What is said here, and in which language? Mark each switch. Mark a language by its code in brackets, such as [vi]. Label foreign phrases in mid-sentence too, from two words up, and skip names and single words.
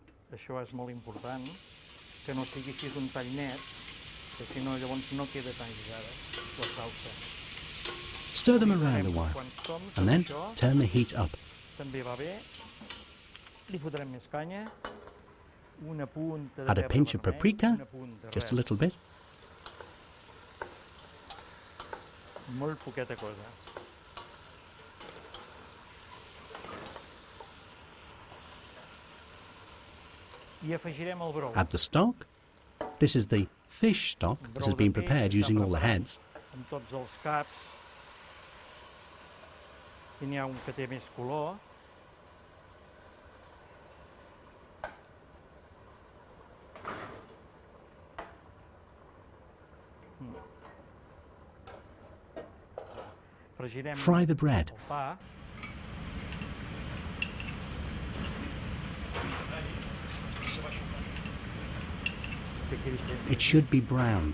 [en] Stir them around a while, and then turn the heat up. Add a pinch of paprika, just a little bit. [ca] Molt poqueta cosa. [en] Add the stock. This is the fish stock that has been prepared using all the heads. [ca] Amb tots els caps. I n'hi ha un que té més color. [en] Fry the bread. It should be browned.